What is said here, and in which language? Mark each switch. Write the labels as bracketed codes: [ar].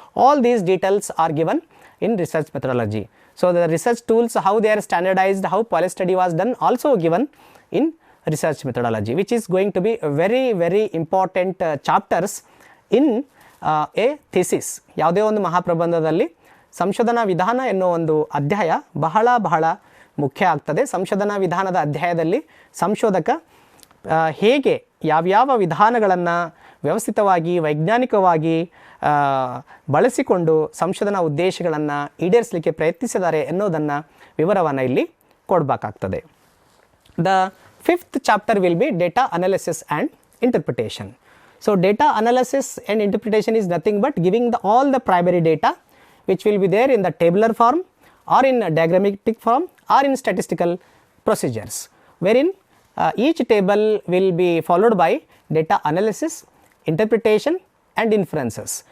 [en] All these details are given in research methodology. So the research tools, how they are standardized, how policy study was done, also given in research methodology, which is going to be very important chapters in a thesis. [kn] ಯಾವುದೇ ಒಂದು ಮಹಾಪ್ರಬಂಧದಲ್ಲಿ ಸಂಶೋಧನಾ ವಿಧಾನ ಎನ್ನುವ ಒಂದು ಅಧ್ಯಾಯ ಬಹಳ ಮುಖ್ಯ ಆಗ್ತದೆ. ಸಂಶೋಧನಾ ವಿಧಾನದ ಅಧ್ಯಾಯದಲ್ಲಿ ಸಂಶೋಧಕ ಹೇಗೆ ಯಾವ್ಯಾವ ವಿಧಾನಗಳನ್ನು ವ್ಯವಸ್ಥಿತವಾಗಿ ವೈಜ್ಞಾನಿಕವಾಗಿ ಬಳಸಿಕೊಂಡು ಸಂಶೋಧನಾ ಉದ್ದೇಶಗಳನ್ನು ಈಡೇರಿಸಲಿಕ್ಕೆ ಪ್ರಯತ್ನಿಸಿದ್ದಾರೆ ಎನ್ನುವುದನ್ನು ವಿವರವನ್ನು ಇಲ್ಲಿ ಕೊಡಬೇಕಾಗ್ತದೆ. [en] The fifth chapter will be data analysis and interpretation. So data analysis and interpretation is nothing but giving all the primary data which will be there in the tabular form or in a diagrammatic form or in statistical procedures, wherein each table will be followed by data analysis, interpretation and inferences.